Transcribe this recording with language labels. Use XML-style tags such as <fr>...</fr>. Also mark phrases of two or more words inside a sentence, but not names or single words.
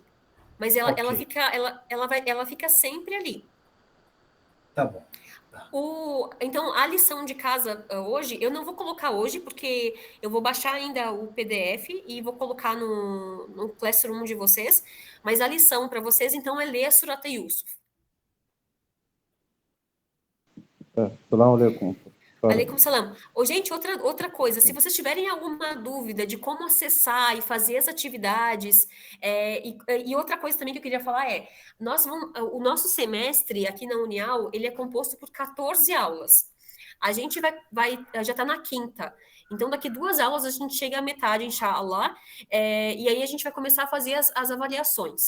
<pt>Mas ela fica sempre ali. Tá bom. Então, a lição de casa hoje, eu não vou colocar hoje, porque eu vou baixar ainda o PDF e vou colocar no Classroom de vocês. Mas a lição para vocês, então, é ler a Surat Yusuf.</pt> <ar>السلام عليكم. عليكم السلام.</ar> <pt>Gente, outra coisa, se vocês tiverem alguma dúvida de como acessar e fazer as atividades, e outra coisa também que eu queria falar o nosso semestre aqui na Unial, ele é composto por 14 aulas. A gente já está na quinta, então daqui 2 aulas a gente chega à metade, inshallah, e aí a gente vai começar a fazer as avaliações.</pt>